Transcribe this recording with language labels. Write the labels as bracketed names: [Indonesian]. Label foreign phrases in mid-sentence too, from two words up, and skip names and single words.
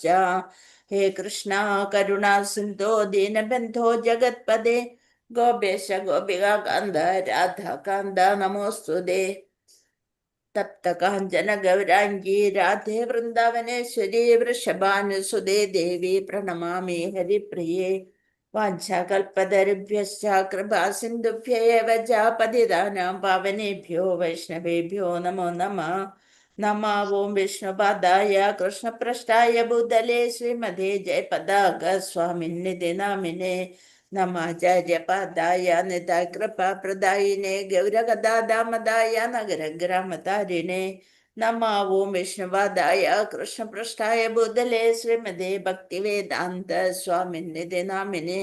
[Sanskrit] ഹേ കൃഷ്ണ കരുണാ സിന്ധോ ദീനബന്ധോ ജഗത്പദേ ഗോപേശ ഗോപികാന്ത രാധാകാന്ത നമോസ്തുതേ. തപ്ത കാഞ്ചന ഗൗരാംഗീ രാധേ വൃന്ദാവനേശ്വരി വൃഷഭാനുസുതേ ദേവി പ്രണമാമി ഹരിപ്രിയേ. വാഞ്ചാകൽപതരുഭ്യശ്ച കൃപാ സിന്ധുഭ്യൈവ ച പതിതാനാം പാവനേഭ്യോ വൈഷ്ണവേഭ്യോ നമോ നമഃ. നമോ ഓം വിഷ്ണുപാദായ കൃഷ്ണപ്രഷ്ടായ ഭൂതലേ ശ്രീമതേ ജയപതാക സ്വാമിന്നിധി നാമിനേ നമാചാര്യപാദായ നിതാകൃപാപ്രദായിനെ ഗൗരഗദാദാമദായ നഗരഗ്രാമതാരിണേ. നമോ ഓം വിഷ്ണുപാദായ കൃഷ്ണപൃഷ്ഠായ ഭൂതലേ ശ്രീമതേ ഭക്തിവേദാന്ത സ്വാമിന്നിധി നാമിനേ.